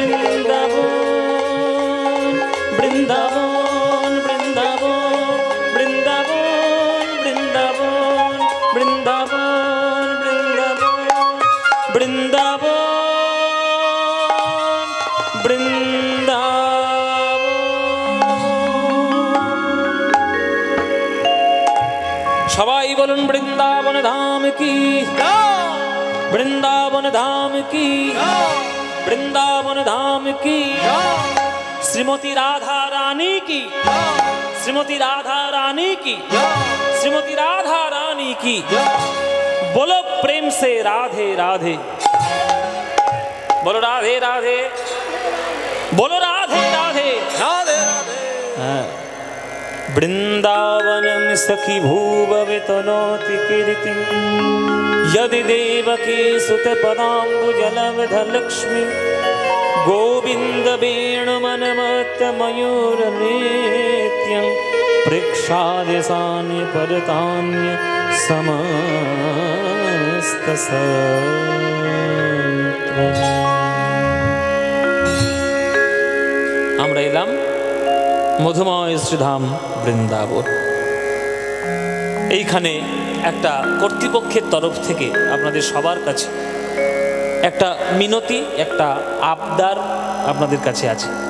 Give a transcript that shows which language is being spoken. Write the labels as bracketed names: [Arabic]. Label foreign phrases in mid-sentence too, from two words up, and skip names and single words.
[Bangla] বৃন্দাবন বৃন্দাবন বৃন্দাবন বৃন্দাবন বৃন্দাবন বৃন্দাবন বৃন্দাবন বৃন্দাবন বৃন্দাবন সবাই [Hindi] বলুন वृंदावन धाम की वृंदावन धाम की वृंदावन धाम की श्रीमती राधा रानी की श्रीमती राधा रानी की श्रीमती राधा रानी की बोलो प्रेम से राधे राधे बोलो राधे राधे बोलो राधे राधे राधे राधे [Sanskrit] वृंदावनम सखी भूभवे तनोति कीर्ति यदि देवकी सुत पदाम्बुजलवध लक्ष्मी गोविंद वेणुमनमत्त मयूर नृत्यं प्रेक्षादेशान्य परतान्य समस्तसत्त्वम्। [Bangla] আমরা এলাম মধুময় শ্রীধাম বৃন্দাবন। এইখানে একটা কর্তৃপক্ষের তরফ থেকে আপনাদের সবার কাছে একটা মিনতি, একটা আবদার আপনাদের কাছে আছে।